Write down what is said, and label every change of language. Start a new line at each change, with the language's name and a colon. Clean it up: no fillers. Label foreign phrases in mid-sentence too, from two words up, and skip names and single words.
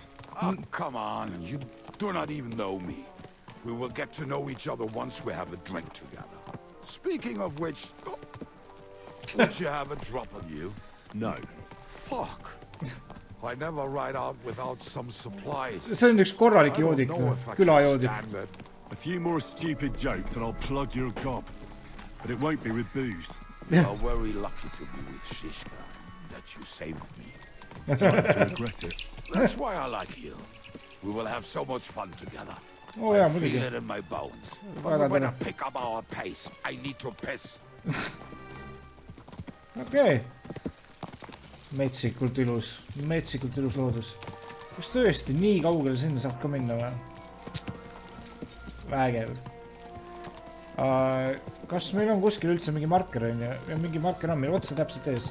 English: Oh, come on, you do not even know me. We will get to know each other once we have a drink together. Speaking of which, would you have a drop on you? No. Fuck. I never ride out without some supplies.
Estonian: See on üks korralik joodik, külajoodik.
English: A few more stupid jokes and I'll plug your gob. But it won't be with booze. You are very lucky to be with Shishka. That you saved me. Starting to regret it. That's why I like you. We will have so much fun together. Oh, yeah, I feel it in my bones. But we better pick up our pace. I need to piss.
Estonian: Okei. Metsikult ilus loodus. Kas tõesti nii kaugele sinna saab ka minna või? Vägev. Kas meil on kuskil üldse mingi marker on ja mingi marker on meil otsa täpselt ees?